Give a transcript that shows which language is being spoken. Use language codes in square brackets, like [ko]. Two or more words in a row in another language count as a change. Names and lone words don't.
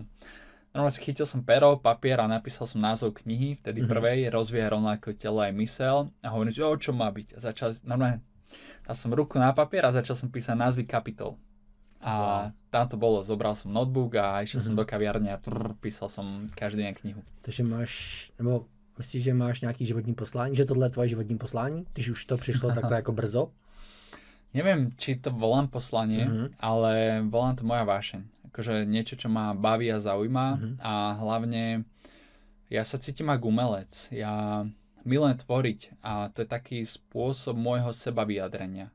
[sk] Normálne si chytil som pero, papier a napísal som názov knihy, vtedy prvej, Rozvíjaj rovnako telo aj mysel. A hovorím, že čo má byť? A začal, normálne, dal som ruku na papier a začal som písať názvy kapitol. A tam to bolo, zobral som notebook a išiel som do kaviarne a písal som každý deň knihu. [cs] Takže máš, nebo myslíš, že máš nějaký životní poslání? Že tohle je tvoje životní poslání? Když už to přišlo takhle jako brzo? [sk] Neviem, či to volám poslanie, ale volám to moja vášeň. Akože niečo, čo ma baví a zaujíma a hlavne ja sa cítim ako umelec. Ja milujem tvoriť a to je taký spôsob môjho seba vyjadrenia.